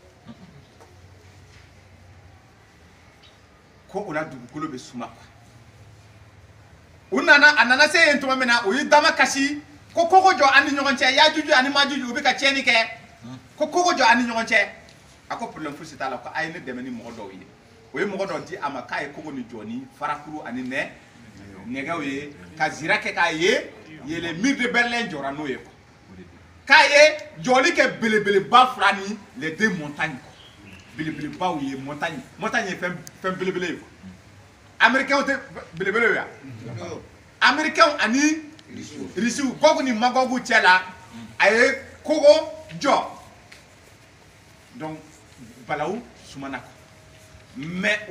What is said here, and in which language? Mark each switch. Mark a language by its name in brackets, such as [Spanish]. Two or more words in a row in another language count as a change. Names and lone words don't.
[Bambara] ko o la dugukolo bɛ suma a nana se yen tuma min na o ye dama kasi ko kogo jɔ an ni ɲɔgɔn cɛ Yajuju ani Majuju u bɛ ka tiɲɛni kɛ ko kogo jɔ an ni ɲɔgɔn cɛ a ko problème fosi t'a la ko a ye ne dɛmɛ ni mɔgɔ dɔw ye o ye mɔgɔ dɔw di a ma k'a ye kogo ni jɔ ni farakuru ani nɛgɛw ye ka zira kɛ k'a ye [French] les murs de Berlin [Bambara] jɔra n'o ye k'a ye jɔli kɛ belebeleba fila ni [French] les deux montagnes [Bambara] belebelebaw ye montagne ye fɛn belebele ye américains tɛ belebele ye américains ani Russiw Gog ni Magog cɛ la a ye kogo jɔ donc balawu sumana ko mais o